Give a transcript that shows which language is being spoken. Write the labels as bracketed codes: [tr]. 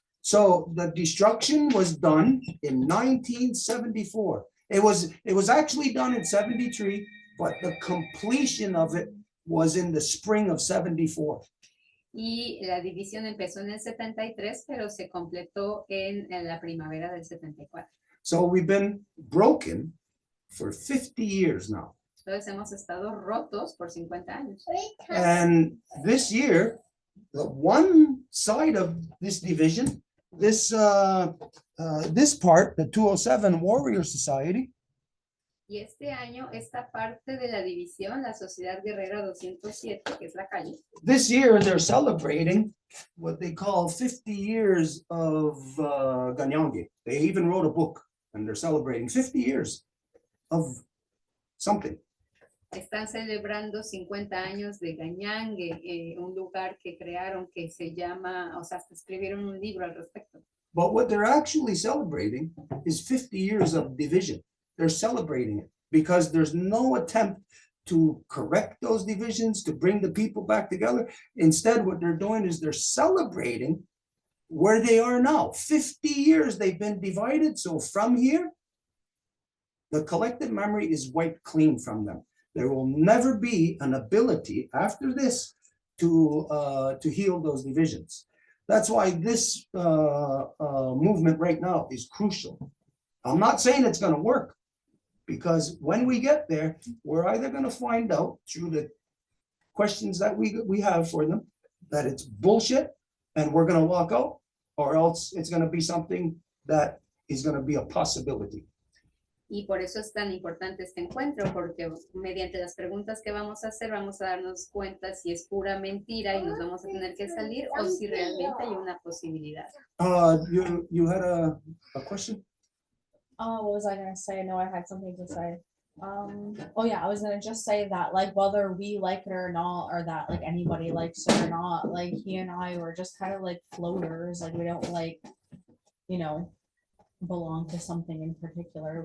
[en] So the destruction was done in 1974. It was actually done in 73, but the completion of it was in the spring of 74. [es] Y la división empezó en el 73, pero se completó en la primavera del 74. [en] So we've been broken for 50 years now. [es] Entonces hemos estado rotos por 50 años. [en] And this year, the one side of this division, this part, the 207 Warrior Society, [es] Y este año, esta parte de la división, la Sociedad Guerrera 207, que es la calle, [en] this year they're celebrating what they call 50 years of Kahnawake. They even wrote a book and they're celebrating 50 years of something. [es] están celebrando 50 años de Kahnawake, un lugar que crearon que se llama, o sea, hasta escribieron un libro al respecto. [en] But what they're actually celebrating is 50 years of division. They're celebrating it because there's no attempt to correct those divisions, to bring the people back together. Instead, what they're doing is they're celebrating where they are now. 50 years they've been divided. So from here, the collective memory is wiped clean from them. There will never be an ability after this to heal those divisions. That's why this movement right now is crucial. I'm not saying it's going to work, because when we get there, we're either going to find out through the questions that we have for them that it's bullshit and we're going to walk out, or else it's going to be something that is going to be a possibility. [es] Y por eso es tan importante este encuentro, porque mediante las preguntas que vamos a hacer, vamos a darnos cuenta si es pura mentira y nos vamos a tener que salir, o si realmente hay una posibilidad. [en] You had a question? What was I gonna say? No, I had something to say. Oh yeah, I was gonna just say that, like, whether we like it or not, or that like anybody likes it or not, like he and I were just kind of like floaters. Like we don't like, belong to something in particular.